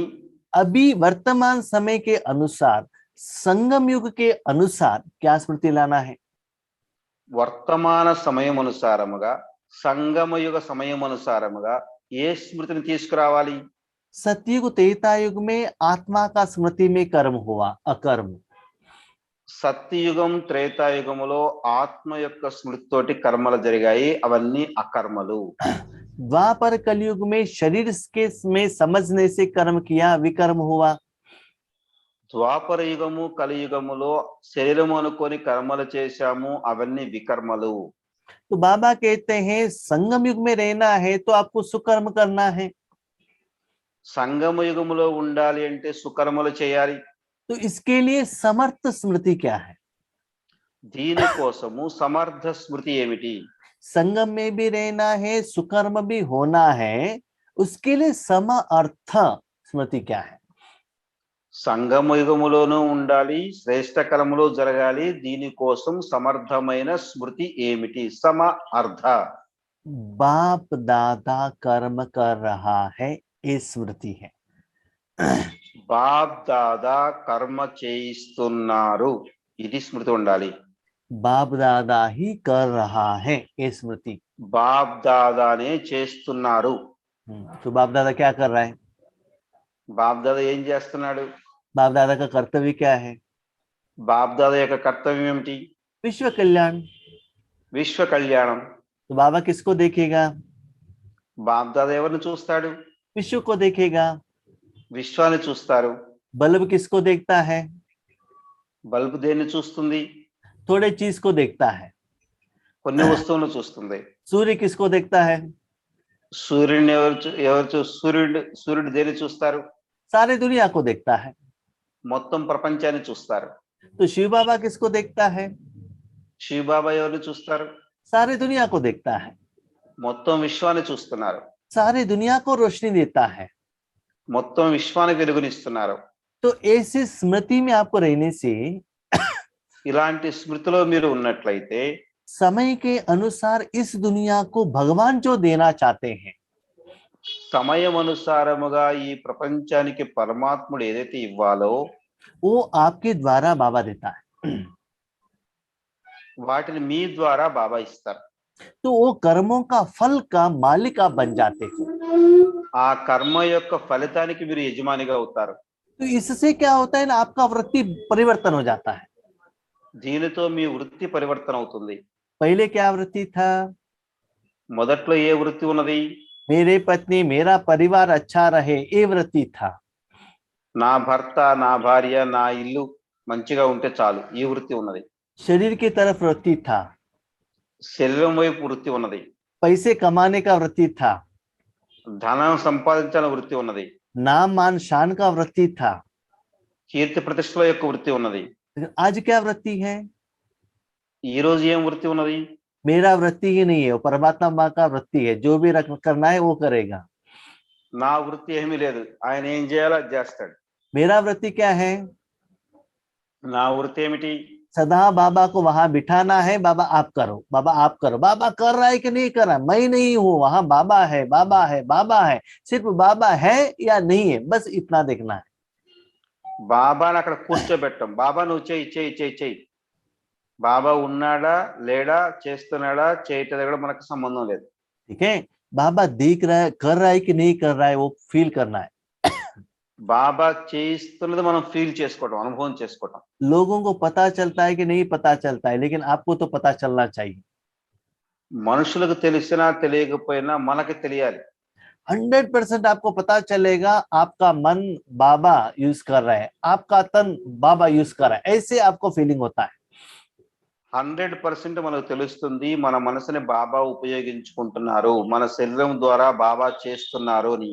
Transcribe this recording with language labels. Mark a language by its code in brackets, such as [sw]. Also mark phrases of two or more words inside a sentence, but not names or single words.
[hi] अभी वर्तमान समय के अनुसार, संगम युग के अनुसार क्या स्मृति लाना है? [te] వర్తమాన సమయమనుసారముగా సంగమయుగ సమయమనుసారముగా ఏ స్మృతిని తీసుకురావాలి? [hi] सतयुग त्रेता युग में आत्मा का स्मृति में कर्म हुआ, अकर्म। [te] సత్యయుగం త్రేతాయుగములో ఆత్మ యొక్క స్మృతితోటి కర్మలు జరిగాయి, అవన్నీ అకర్మలు. [hi] द्वापर कलयुग में शरीर के में समझने से कर्म किया, विकर्म हुआ। [te] ద్వాపర యుగము కలియుగములో శరీరము అనుకొని కర్మలు చేశాము, అవన్నీ వికర్మలు. [hi] तो बाबा कहते हैं संगम युग में रहना है तो आपको सुकर्म करना है। [te] సంగమ యుగములో ఉండాలి అంటే సుకర్మలు చేయాలి. [hi] तो इसके लिए समर्थ स्मृति क्या है? [te] దీనికోసము సమర్థ స్మృతి ఏమిటి? [hi] संगम में भी रहना है, सुकर्म भी होना है, उसके लिए सम अर्थ स्मृति क्या है? [te] సంగమ యుగములోనూ ఉండాలి, శ్రేష్ట కర్మలు జరగాలి, దీనికోసం సమర్థమైన స్మృతి ఏమిటి? సమ అర్థ. [hi] बाप दादा कर्म कर रहा है, ये स्मृति है। [te] బాప్ దాదా కర్మ చేయిస్తున్నారు, ఇది స్మృతి ఉండాలి. [hi] बाप दादा ही कर रहा है, ये स्मृति। [te] బాప్ దాదానే చేస్తున్నారు. [hi] तो बाप दादा क्या कर रहा है? [te] బాప్ దాదా ఏం చేస్తున్నాడు? [hi] बाप दादा का कर्तव्य क्या है? [te] బాప్ దాదా యొక్క కర్తవ్యం ఏమిటి? [hi] विश्व कल्याण। [te] విశ్వ కళ్యాణం. [hi] तो बाबा किसको देखेगा? [te] బాప్ దాదా ఎవరిని చూస్తాడు? [hi] विश्व को देखेगा। [te] విశ్వాన్ని చూస్తారు. [hi] बल्ब किसको देखता है? [te] బల్బ్ దేన్ని చూస్తుంది? [hi] थोड़े चीज को देखता है। [te] కొన్ని వస్తువులను చూస్తుంది. [hi] सूर्य किसको देखता है? [te] సూర్యుడిని సూర్యుడు దేన్ని చూస్తారు? [hi] सारे दुनिया को देखता है। [te] మొత్తం ప్రపంచాన్ని చూస్తారు. [hi] तो शिव बाबा किसको देखता है? [te] శివ బాబా ఎవరిని చూస్తారు? [hi] सारे दुनिया को देखता है। [te] మొత్తం విశ్వాన్ని చూస్తున్నారు. [hi] सारे दुनिया को रोशनी देता है। [te] మొత్తం విశ్వానికి వెలుగునిస్తున్నారు. [hi] तो ऐसी स्मृति में आपको रहने से [te] ఇలాంటి స్మృతిలో మీరు ఉన్నట్లయితే [hi] समय के अनुसार इस दुनिया को भगवान जो देना चाहते हैं, [te] సమయం అనుసారముగా ఈ ప్రపంచానికి పరమాత్ముడు ఏదైతే ఇవ్వాలో [hi] वो आपके द्वारा बाबा देता है। [te] వాటిని మీ ద్వారా బాబా ఇస్తారు. [hi] तो वो कर्मों का फल का मालिक आप बन जाते हो। [te] ఆ కర్మ యొక్క ఫలితానికి మీరు యజమానిగా అవుతారు. [hi] तो इससे क्या होता है ना, आपका वृत्ति परिवर्तन हो जाता है। [te] దీనితో మీ వృత్తి పరివర్తన అవుతుంది. [hi] पहले क्या वृत्ति था? [te] మొదట్లో ఏ వృత్తి ఉన్నది? [hi] मेरे पत्नी मेरा परिवार अच्छा रहे, ये वृत्ति था। [te] నా భర్త, నా భార్య, నా ఇల్లు మంచిగా ఉంటే చాలు, ఈ వృత్తి ఉన్నది. [hi] शरीर की तरफ वृत्ति था। [te] శరీరం వైపు వృత్తి ఉన్నది. [hi] पैसे कमाने का वृत्ति था। [te] ధనం సంపాదించాలని వృత్తి ఉన్నది. [hi] नाम मान शान का वृत्ति था। [te] కీర్తి ప్రతిష్టల యొక్క వృత్తి ఉన్నది. [hi] आज क्या वृत्ति है? [te] ఈ రోజు ఏం వృత్తి ఉన్నది? [hi] मेरा वृत्ति ही नहीं है, वो परमात्मा माँ का वृत्ति है, जो भी करना है वो करेगा। [te] నా వృత్తి ఏమీ లేదు, ఆయన ఏం చేయాలో అది చేస్తాడు. [hi] मेरा वृत्ति क्या है? [te] నా వృత్తి ఏమిటి? [hi] सदा बाबा को वहां बिठाना है, बाबा आप करो, बाबा आप करो। बाबा कर रहा है कि नहीं कर रहा है, मैं नहीं हूं, वहां बाबा है, बाबा है, बाबा है। सिर्फ बाबा है या नहीं है, बस इतना देखना है। [te] బాబాని అక్కడ కూర్చోబెట్టం. బాబా నువ్వు చెయ్యి చెయ్యి చెయ్యి చెయ్యి. బాబా ఉన్నాడా లేడా, చేస్తున్నాడా చేయటం కూడా మనకు సంబంధం లేదు. [hi] ठीक है, बाबा देख रहा है, कर रहा है कि नहीं कर रहा है, वो फील करना है। [te] బాబా చేయిస్తున్నది మనం ఫీల్ చేసుకోవటం, అనుభవం చేసుకోవటం. [hi] लोगों को पता चलता है कि नहीं पता चलता है, लेकिन आपको तो पता चलना चाहिए। [te] మనుషులకు తెలిసినా తెలియకపోయినా మనకి తెలియాలి. [hi] 100% आपको पता चलेगा, आपका मन बाबा यूज कर रहा है, आपका तन बाबा यूज कर रहा है, ऐसे आपको फीलिंग होता है। [te] 100% మనకు తెలుస్తుంది, మన మనసుని బాబా ఉపయోగించుకుంటున్నారు, మన శరీరం ద్వారా బాబా చేస్తున్నారు అని.